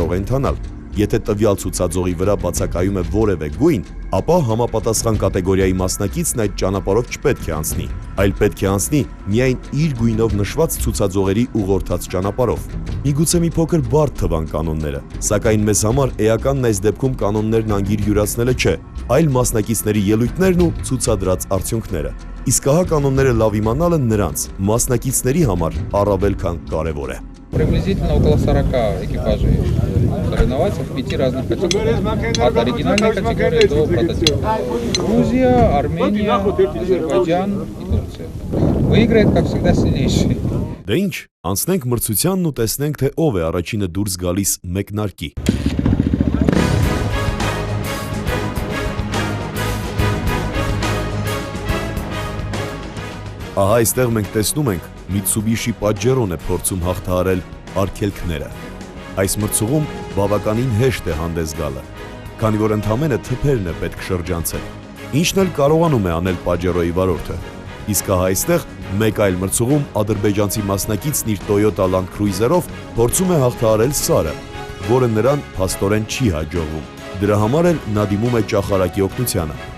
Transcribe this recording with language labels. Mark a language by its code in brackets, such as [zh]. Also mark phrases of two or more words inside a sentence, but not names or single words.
[hy] է ընթանալ։ Եթե տվյալ ցուցաձողի վրա բացակայում է որևէ գույն, ապա համապատասխան կատեգորիայի մասնակիցն այդ ճանապարհով չպետք է անցնի, այլ պետք է անցնի միայն իր գույնով նշված ցուցաձողերի ուղղորդած ճանապարհով։ Միգուցե մի փոքր բարդ թվան կանոնները, սակայն մեզ համար էականն այս դեպքում կանոններն անգիր յուրացնելը չէ, այլ մասնակիցների ելույթներն ու ցուցադրած արդյունքները։ Իսկ ահա կանոնները լավ иմանալը նրանց մասնակիցների համար առավել քան կարևոր է։ [ru] Приблизительно около 40 экипажей соревноваться в 5 разных категориях, от оригинальной категории до прототипа. Грузия, Армения, Азербайджан и Турция. Выиграет, как всегда, сильнейший. [hy] Դե ինչ, անցնենք մրցությանն ու տեսնենք, թե ով է առաջինը դուրս գալիս մեկնարկի։ Ահա այստեղ մենք տեսնում ենք Mitsubishi Pajero-ն է փորձում հաղթահարել արգելքները։ Այս մրցուղում բավականին հեշտ է հանդես գալը, քանի որ ընդամենը թփերն է պետք շրջանցել, ինչն էլ կարողանում է անել Pajero-ի վարորդը։ Իսկ ահա այստեղ մեկ այլ մրցուղում ադրբեջանցի մասնակիցն իր Toyota Land Cruiser-ով փորձում է հաղթահարել Սարը, որը նրան փաստորեն չի հաջողվում։ Դրա համար էլ նա դիմում է ճախարակի օգնությանը։